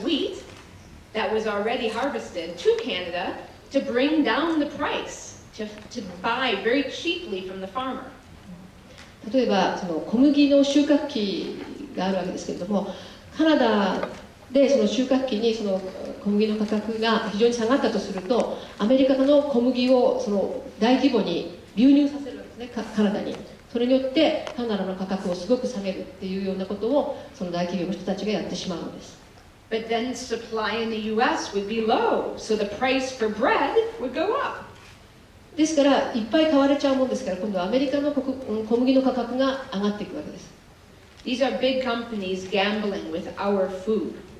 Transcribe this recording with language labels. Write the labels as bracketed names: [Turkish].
[English] wheat that was already harvested to Canada to bring down the price, to buy very cheaply from the farmer. [Japanese] 例えばその小麦の収穫期があるわけですけれども、カナダでその収穫期にその小麦の価格が非常に下がったとすると、アメリカの小麦をその大規模に流入させるわけですね、カナダに。それによってカナダの価格をすごく下げるっていうようなことをその大企業の人たちがやってしまうのです。 [English] But then supply in the US would be low, so the price for bread would go up. [Japanese] ですからいっぱい買われちゃうもんですから、今度はアメリカの小麦の価格が上がっていくわけです。 [English] These are big companies gambling with our food.